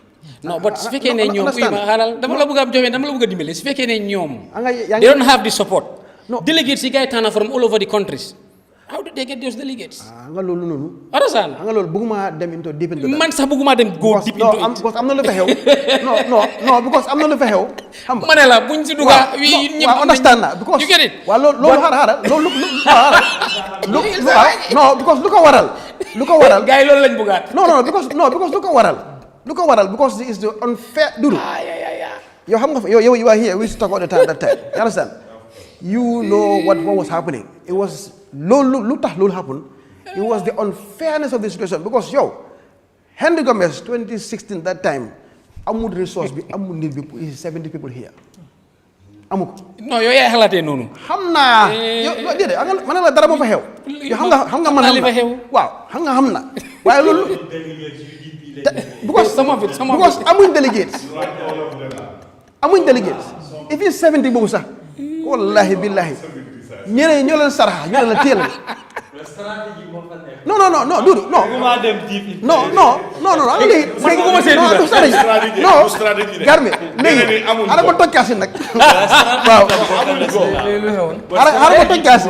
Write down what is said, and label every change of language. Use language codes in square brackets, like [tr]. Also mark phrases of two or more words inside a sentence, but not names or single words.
[en] No, but [wo] su fekkee ne ñoom dama la bëgg a dimbale su fekkee ne ñoom [en] they don't have the support. No. [wo] Delegates yi gars yi tànn [en] from all over the countries. How did they get those delegates? [wo] Nga loolu noonu. [en] Understand? [wo] Nga loolu bëgguma dem [en] into deep into that. [wo] Man sax bëgguma dem [en] go deep into it. [wo] Because am na lu fa xew. [en] No, because [wo] am na lu fa xew. Xam nga. Ma ne la buñ si dugga ñëpp [en] understand na because you get it. [wo] Waaw loolu xaaral loolu because lu ko waral. Gars yi loolu lañ bëggaat. [en] Because [wo] lu ko waral [en] because it is the unfair dudu. [wo] Yow xam nga yow [en] you are here we used to talk all the time that time. You understand? You know what was happening. It was [wo] lu tax loolu [en] happen. It was the unfairness of the situation because Henry Gomez 2016 that time [wo] amul resource bi amul nit bi [en] 70 people here. [wo] Amu ko. Non yow yaay xalaatee noonu. Xam naa. Yow déedéet man la dara moo fa xew. Yow xam nga man xam na. Waaw xam na. Waaye loolu. Because amuñ delegates. Even 70 boobu sax. [ar] Wallahi billahi. [wo] ñeneen ñoo leen saraxa ñoo leen la téel. Non dudu non. Garmi léegi ara ma toj kaasi nag. Waaw. Ara ma toj kaasi.